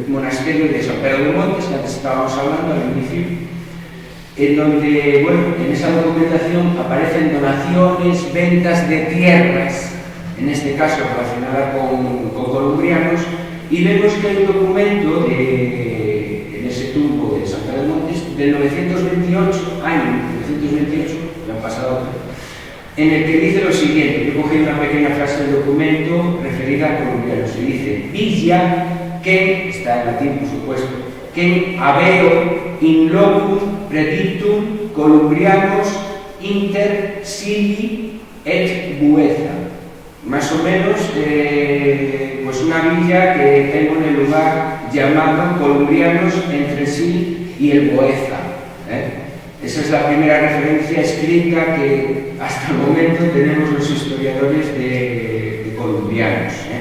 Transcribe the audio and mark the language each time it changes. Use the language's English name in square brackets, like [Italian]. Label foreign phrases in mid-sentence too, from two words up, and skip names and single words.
[Spanish] monasterio de San Pedro de Montes, que antes estábamos hablando al inicio, en donde, bueno, en esa documentación aparecen donaciones, ventas de tierras, en este caso relacionada con colombianos, y vemos que hay un documento en ese tumbo de San Pedro de Montes del 928, año 928, ya han pasado, en el que dice lo siguiente. Yo cogí una pequeña frase del documento referida a colombianos, y dice: Villa, que está en latín por supuesto, [Latin] que habeo in locum predictum columbrianos inter Sili et Bueza. [Spanish] Más o menos, pues una villa que tengo en el lugar llamado Columbrianos entre Sil y el Boeza. Esa es la primera referencia escrita que hasta el momento tenemos los historiadores de colombianos.